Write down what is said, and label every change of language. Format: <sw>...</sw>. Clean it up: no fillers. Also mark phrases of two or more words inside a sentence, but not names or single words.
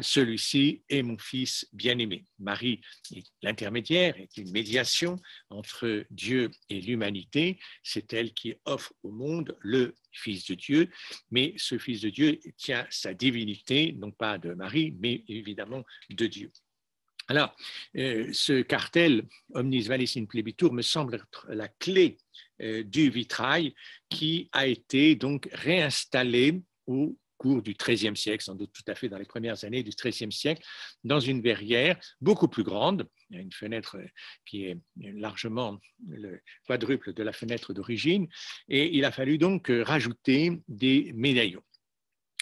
<fr>Celui-ci est mon fils bien-aimé. Marie est l'intermédiaire, est une médiation entre Dieu et l'humanité. C'est elle qui offre au monde le Fils de Dieu, mais ce Fils de Dieu tient sa divinité, non pas de Marie, mais évidemment de Dieu. Alors, ce cartel</fr> <la>Omnis vallis in plebitur</la> <fr>me semble être la clé du vitrail qui a été donc réinstallé au cours du XIIIe siècle, sans doute tout à fait dans les premières années du XIIIe siècle, dans une verrière beaucoup plus grande, une fenêtre qui est largement le quadruple de la fenêtre d'origine, et il a fallu donc rajouter des médaillons.</fr>